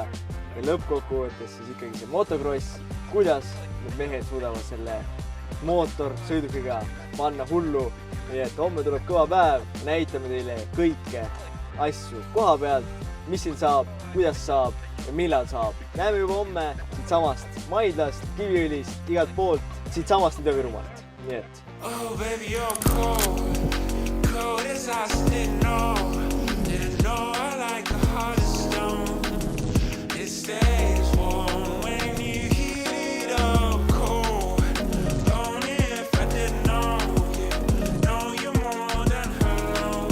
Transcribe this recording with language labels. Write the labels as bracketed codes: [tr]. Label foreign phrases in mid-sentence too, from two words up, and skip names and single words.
[et] Ja lõppkokkuvõttes siis ikkagi see motokross, kuidas need mehed suudavad selle mootorsõidukiga panna hullu. Nii et homme tuleb kõva päev, näitame teile kõike asju koha pealt, mis siin saab, kuidas saab ja millal saab. Näeme juba homme siit samast Maidlast, Kiviõlist, igalt poolt, siit samast Ida-Virumaalt. Nii et. [en] Oh baby, you're cold, cold as ice, didn't know I like the hardest stone. It stays warm when you heat it up cold. Only if I didn't know you more than hello.